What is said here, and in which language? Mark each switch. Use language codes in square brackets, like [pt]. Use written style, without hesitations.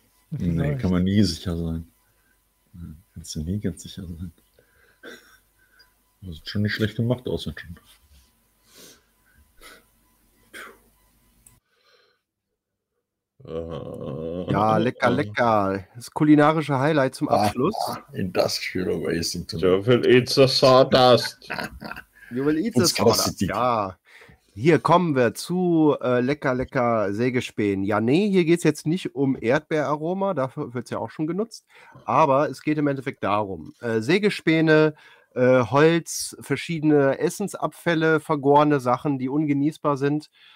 [de] Nee, kann man nie sicher sein. Kannst du nie ganz sicher sein. Das sieht schon nicht schlecht gemacht aus. Schon. Ja, lecker, lecker. Das kulinarische Highlight zum Abschluss. [en] Industrial Racing. You will eat the sawdust. You will eat the sawdust. [de] Ja. Hier kommen wir zu lecker, lecker Sägespähen. Ja, nee, hier geht es jetzt nicht um Erdbeeraroma. Dafür wird es ja auch schon genutzt. Aber es geht im Endeffekt darum: Sägespäne, Holz, verschiedene Essensabfälle, vergorene Sachen, die ungenießbar sind.